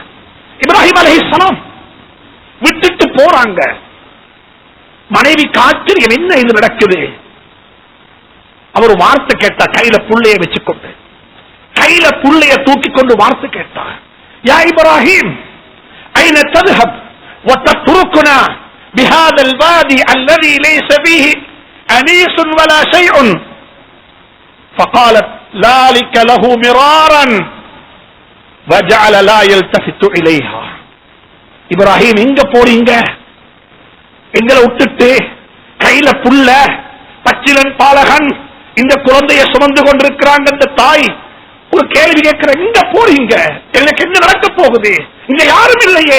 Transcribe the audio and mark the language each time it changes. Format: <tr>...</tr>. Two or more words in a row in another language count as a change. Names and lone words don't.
<ta>இப்ராஹிம் அலைஹிஸ்ஸலாம் விட்டுட்டு போறாங்க. மனைவி ஆச்சரியம், என்ன இது நடக்குது? அவர் வார்த்தை கேட்டா, கையில புள்ளைய வச்சுக்கொண்டு, கையில புள்ளைய தூக்கி கொண்டு வார்த்தை கேட்டார்.</ta> <ar>يا إبراهيم أين தذهب وتتركنا بهذا الوادي الذي ليس فيه انيس ولا شيء فقالت ذلك له مرارا وجعل لا يلتفت اليها.</ar> <ta>இப்ராஹிம் எங்க போறீங்க? எங்களை விட்டுட்டு கையில புள்ள பச்சிலன் பாலகன் இந்த குழந்தையை சுமந்து கொண்டிருக்கிறாங்க. இந்த தாய் ஒரு கேள்வி கேட்கிற, எங்க போறீங்க? எனக்கு என்ன நடக்க போகுது? இங்க யாரும் இல்லையே.</ta>